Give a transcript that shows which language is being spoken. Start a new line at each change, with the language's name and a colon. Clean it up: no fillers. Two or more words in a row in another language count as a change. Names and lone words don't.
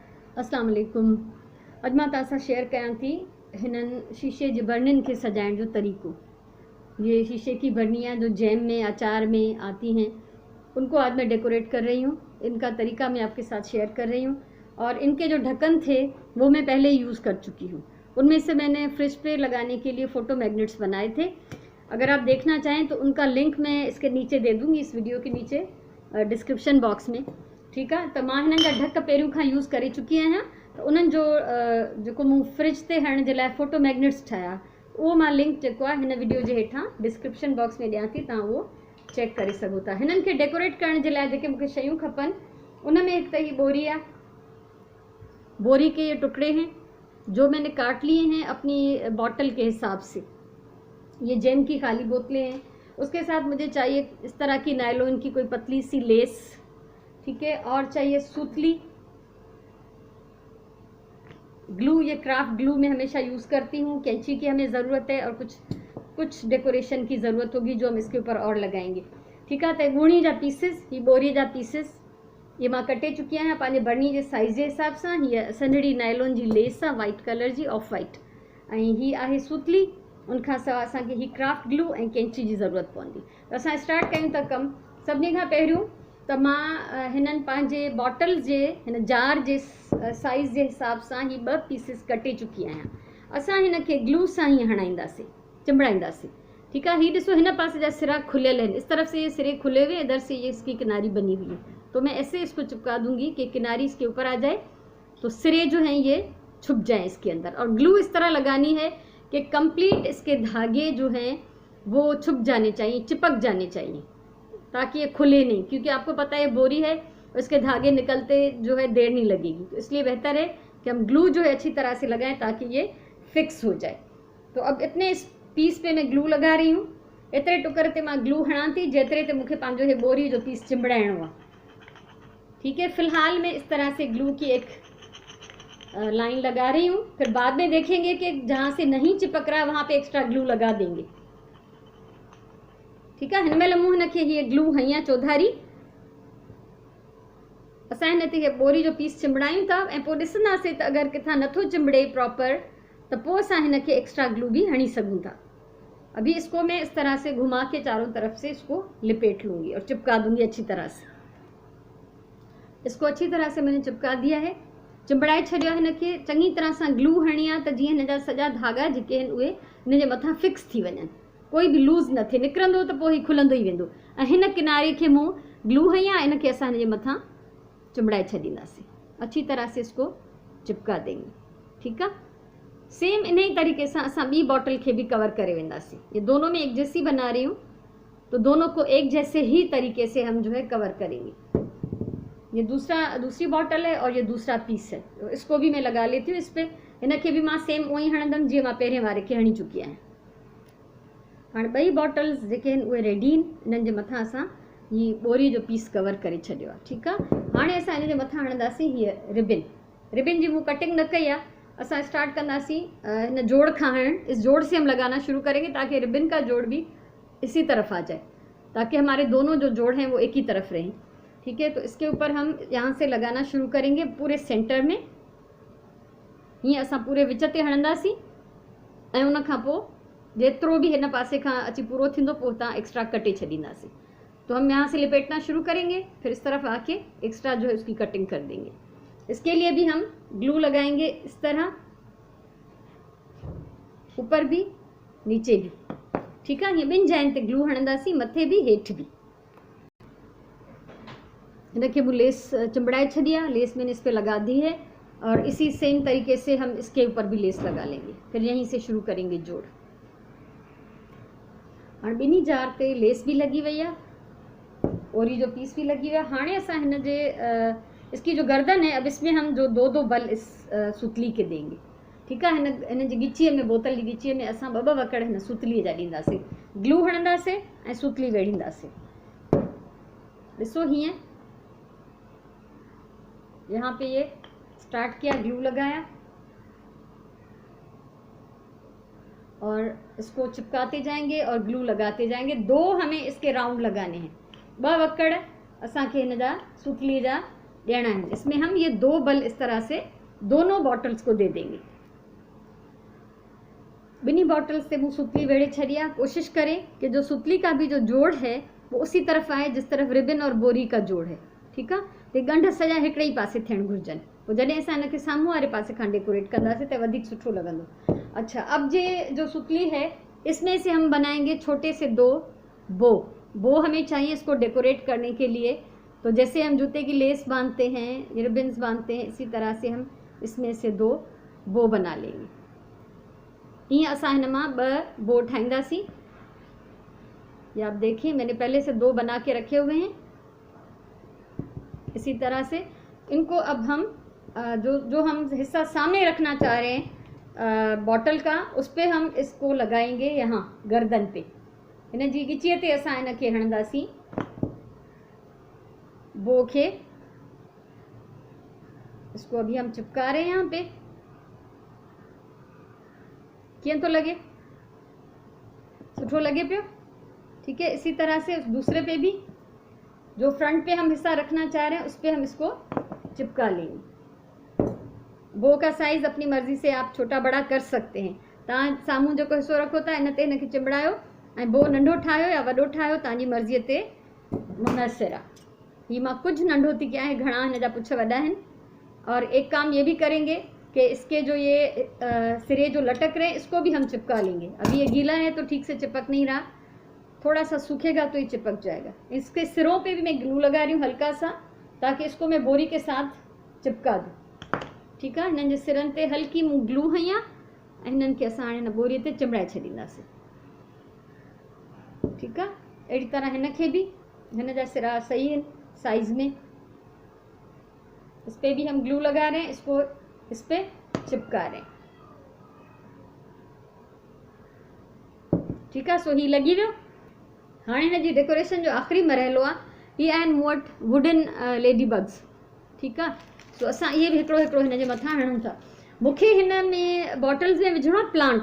Arabic: السلام عليكم.
Sindhi: अॼु मां तव्हां सां शेयर कयां थी हिननि शीशे जी बर्निन खे सजाइण जो तरीक़ो।
Hindi: ये शीशे की बर्नियाँ जो जैम में अचार में आती हैं, उनको आज मैं डेकोरेट कर रही हूँ। इनका तरीका मैं आपके साथ शेयर कर रही हूँ और इनके जो ढक्कन थे वो मैं पहले यूज़ कर चुकी हूँ। उनमें से मैंने फ्रिज पे लगाने के लिए
English: photo magnets
Hindi: बनाए थे। अगर आप देखना चाहें तो उनका लिंक मैं इसके नीचे दे दूँगी, इस वीडियो के नीचे
English: description box
Hindi: में। ठीक है,
Sindhi: तो मां हिननि जा ढक पहिरियों खां यूज़ करे चुकी आहियां। तो उन्हनि जो जेको मूं फ्रिज ते हणण जे लाइ
English: photo magnets
Sindhi: ठाहिया, उहो मां लिंक जेको आहे हिन वीडियो जे हेठां
English: description box
Sindhi: में ॾियां थी, तव्हां उहो चेक करे सघो था। हिननि खे डेकोरेट करण जे लाइ जेके मूंखे शयूं खपनि, उन में हिकु त ही बोरी आहे।
Hindi: बोरी के ये टुकड़े हैं जो मैंने काट लिए हैं अपनी बॉटल के हिसाब से। ये जैम की खाली बोतलें हैं। उसके साथ मुझे चाहिए इस तरह की नायलॉन की कोई पतली सी लेस, ठीक है, और चाहिए सूतली ग्लू। ये
English: craft glue
Hindi: मैं हमेशा यूज़ करती हूँ। कैंची की हमें ज़रूरत है और कुछ डेकोरेशन की ज़रूरत होगी जो हम इसके ऊपर और लगाएंगे। ठीक है,
Sindhi: तो गुणी जा पीसिस, ही बोरी जा पीसिस ये मां कटे चुकी आहियां पंहिंजे बर्नी जे साइज़ जे हिसाब सां। हीअ सन्हड़ी नायलॉन जी लेस आहे
English: white colour
Sindhi: जी,
English: off white,
Sindhi: ऐं ही आहे सूतली। उनखां सवाइ असांखे ही
English: craft glue
Sindhi: ऐं कैंची जी ज़रूरत पवंदी। त असां स्टार्ट कयूं था कमु। सभिनी खां पहिरियों त मां हिननि पंहिंजे बॉटल जे हिन जार जे साइज़ जे हिसाब सां ही 2 पीसिस कटे चुकी आहियां। असां हिन खे ग्लू सां ही हणाईंदासीं, चिंबड़ाईंदासीं।
Hindi: ठीक है,
Sindhi: ही ॾिसो हिन पासे जा सिरा खुलियल आहिनि,
Hindi: इस तरफ से ये सिरे खुले हुए, इधर से ये इसकी किनारी बनी हुई है। तो मैं ऐसे इसको चिपका दूंगी कि किनारी इसके ऊपर आ जाए, तो सिरे जो हैं ये छुप जाएं इसके अंदर। और ग्लू इस तरह लगानी है कि कंप्लीट इसके धागे जो हैं वो छुप जाने चाहिए, चिपक जाने चाहिए, ताकि ये खुले नहीं, क्योंकि आपको पता है बोरी है, इसके धागे निकलते जो है देर नहीं लगेगी। तो इसलिए बेहतर है कि हम ग्लू जो है अच्छी तरह से लगाएं ताकि ये फिक्स हो जाए। तो अब इतने इस पीस पे मैं ग्लू लगा रही हूँ।
Sindhi: एतिरे टुकर ते मां ग्लू हणां थी जेतिरे ते मूंखे पंहिंजो हे बोरी जो पीस चिंबड़ाइणो आहे।
Hindi: ठीक है, फिलहाल मैं इस तरह से ग्लू की एक लाइन लगा रही हूँ। फिर बाद में देखेंगे कि जहाँ से नहीं चिपक रहा है वहाँ पे
English: extra glue
Hindi: लगा देंगे। ठीक है,
Sindhi: हिनमें मूं हिन खे हीअ ग्लू हई आहे चौधारी। असां हिन ते बोरी जो पीस चिंबड़ायूं था ऐं पोइ ॾिसंदासीं त अगरि किथां नथो चिंबड़े प्रॉपर तो पोइ असां हिन खे
English: extra glue
Sindhi: भी हणी सघूं था।
Hindi: अभी इसको मैं इस तरह से घुमा के चारों तरफ से इसको लिपेट लूँगी और चिपका दूँगी अच्छी तरह से। इसको अच्छी तरह से मैंने चिपका दिया है,
Sindhi: चिंबड़ाए छॾियो। हिन खे चङी तरह सां ग्लू हणी आहे त जीअं हिन जा सॼा धागा जेके आहिनि उहे हिन जे मथां फिक्स थी वञनि, कोई बि लूज़ न थिए। निकिरंदो त पोइ ही खुलंदो ई वेंदो। ऐं हिन किनारे खे मूं ग्लू हई आहे, इन खे असां हिन जे मथां चिंबड़ाए छॾींदासीं।
Hindi: अच्छी तरह से इसको चिपका देंगे। ठीक है, सेम इन ही तरीके से
Sindhi: असां ॿी बॉटल के भी कवर करे वेंदासीं।
Hindi: ये दोनों में एक जैसी बना रही हूँ, तो दोनों को एक जैसे ही तरीके से हम जो है कवर करेंगे। ये दूसरी बॉटल है और ये दूसरा पीस है, तो इसको भी मैं लगा लेती हूँ इस पर।
Sindhi: इन खे भी मां सेम उहो ई हणंदमि जीअं मां पहिरें वारे खे हणी चुकी आहियां। हाणे 2 बॉटल्स जेके आहिनि उहे रेडी आहिनि। इन्हनि जे मथां असां ही बोरी जो पीस कवर करे छॾियो आहे। ठीकु आहे, हाणे असां हिन जे मथां हणंदासीं हीअ रिबिन जी मूं कटिंग न कई आहे। असां स्टार्ट कंदासीं हिन जोड़ खां हणण।
Hindi: इस जोड़ से हम लगाना शुरू करेंगे ताकि रिबिन का जोड़ भी इसी तरफ आ जाए, ताकि हमारे दोनों जो जोड़ हैं वो एक ही तरफ रहें। ठीक है, तो इसके ऊपर हम यहाँ से लगाना शुरू करेंगे पूरे सेंटर में।
Sindhi: हीअं असां पूरे विच ते हणंदासीं ऐं उन खां पोइ जेतिरो भी हिन पासे खां अची पूरो थींदो पोइ तव्हां एक्स्ट्रा कटे छॾींदासीं।
Hindi: तो हम यहाँ से लिपेटना शुरू करेंगे, फिर इस तरफ आके एक्स्ट्रा जो है उसकी कटिंग कर देंगे। इसके लिए भी हम ग्लू लगाएंगे इस तरह, ऊपर भी नीचे भी। ठीक है,
Sindhi: ये 2 जाइन ते ग्लू हणंदासीं, मथे भी हेठ भी।
Hindi: इनके वो लेस
Sindhi: चिंबड़ाए छड़ी
Hindi: है, लेस मैंने इस पे लगा दी है और इसी सेम तरीके से हम इसके ऊपर भी लेस लगा लेंगे। फिर यहीं से शुरू करेंगे जोड़। और
Sindhi: बिनी जार ते
Hindi: लेस भी लगी हुई है और ये जो पीस भी लगी हुई है।
Sindhi: हाणे असां हिन जे
Hindi: इसकी जो गर्दन है, अब इसमें हम जो 2 बल इस सुतली के देंगे। ठीक है,
Sindhi: हिन जी गिचीअ में, बोतल जी गिचीअ में असां 2 वकड़ हिन सुतलीअ जा ॾींदासीं। ग्लू हणंदासीं ऐं सुतली वेढ़ींदासीं। ॾिसो हीअं,
Hindi: यहाँ पे ये स्टार्ट किया, ग्लू लगाया और इसको चिपकाते जाएंगे और ग्लू लगाते जाएंगे। 2 हमें इसके राउंड लगाने हैं।
Sindhi: 2 वकड़ असांखे हिन जा सुतली जा ॾियणा आहिनि।
Hindi: इसमें हम ये 2 बल इस तरह से दोनों बॉटल्स को दे देंगे।
Sindhi: बिन्हीं बॉटल्स से मूं सुतली वेड़े छड़ी आहे।
Hindi: कोशिश करें कि जो सुतली का भी जो जोड़ है वो उसी तरफ़ आए जिस तरफ़ रिबन और बोरी का जोड़ है,
Sindhi: ठीकु आहे। ते ॻंढ सॼा हिकिड़े ई पासे थियणु घुरिजनि, पोइ जॾहिं असां हिनखे साम्हूं वारे पासे खां डेकोरेट कंदासीं त वधीक सुठो लॻंदो।
Hindi: अच्छा, अब जो सुतली है इसमें से हम बनाएंगे छोटे से 2 बो हमें चाहिए इसको डेकोरेट करने के लिए। तो जैसे हम जूते की लेस बांधते हैं, रिबन्स बांधते हैं, इसी तरह से हम इसमें से 2 बो बना लेंगे।
Sindhi: ये असां हिन मां 2 बो ठाहींदासीं।
Hindi: ये आप देखिए मैंने पहले से 2 बना के रखे हुए हैं। इसी तरह से इनको अब हम जो हम हिस्सा सामने रखना चाह रहे हैं बॉटल का, उस पे हम इसको लगाएंगे यहाँ गर्दन पे।
Sindhi: हिन जी गिचीअ ते असां हिनखे हणंदासीं बो खे।
Hindi: इसको अभी हम चिपका रहे हैं यहाँ पे।
Sindhi: कीअं तो लगे? सुठो लगे पियो?
Hindi: ठीक है। इसी तरह से दूसरे पे भी जो फ्रंट पे हम हिस्सा रखना चाह रहे हैं उस पे हम इसको चिपका लेंगे। बो का साइज़ अपनी मर्ज़ी से आप छोटा बड़ा कर सकते हैं।
Sindhi: तव्हां साम्हूं जेको हिस्सो रखो था इन ते हिनखे चिंबड़ायो ऐं बो नंढो ठाहियो या वॾो ठाहियो, तव्हांजी मर्ज़ीअ ते मुनसिर आहे। हीअ मां कुझु नंढो थी कयां, घणा हिन जा पुछ वॾा आहिनि।
Hindi: और एक काम ये भी करेंगे कि इसके जो ये सिरे जो लटक रहे हैं इसको भी हम चिपका लेंगे। अभी ये गीला है तो ठीक से चिपक नहीं रहा, थोड़ा सा सूखेगा तो ये चिपक जाएगा। इसके सिरों पे भी मैं ग्लू लगा रही हूँ हल्का सा, ताकि इसको मैं बोरी के साथ चिपका दूँ। ठीक है।
Sindhi: हिननि जे सिरनि ते हल्की मूं ग्लू हई आहे ऐं हिननि खे असां हाणे हिन बोरीअ ते चिंबड़ाए छॾींदासीं। ठीकु आहे। अहिड़ी तरह हिनखे भी, हिन जा सिरा सही आहिनि साइज़ में।
Hindi: इस पे भी हम ग्लू लगा रहे हैं, इसको इस पे चिपका रहे हैं।
Sindhi: ठीकु आहे। सो ही लॻी वियो। हाणे हिन जी डेकोरेशन जो आख़िरी मरहलो आहे। हीअ आहिनि मूं वटि
English: wooden lady bugs.
Sindhi: ठीकु आहे। सो असां इहे बि हिकिड़ो हिकिड़ो हिन जे मथां हणूं था। मूंखे हिन में बॉटल्स में विझणो आहे प्लांट।